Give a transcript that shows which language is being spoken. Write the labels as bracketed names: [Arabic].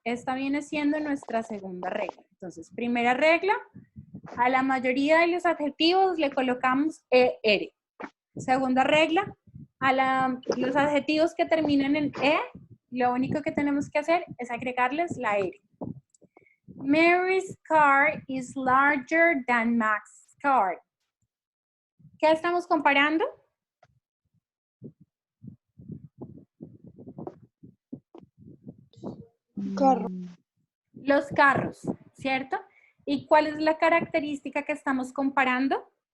[Spanish] Esta viene siendo nuestra segunda regla. Entonces, primera regla, a la mayoría de los adjetivos le colocamos ER. Segunda regla, a los adjetivos que terminan en E, lo único que tenemos que hacer es agregarles la R. [English] Mary's car is larger than Max's car. [Spanish] ¿Qué estamos comparando? Carro. Los carros, ¿cierto? ¿Y cuál es la característica que estamos comparando?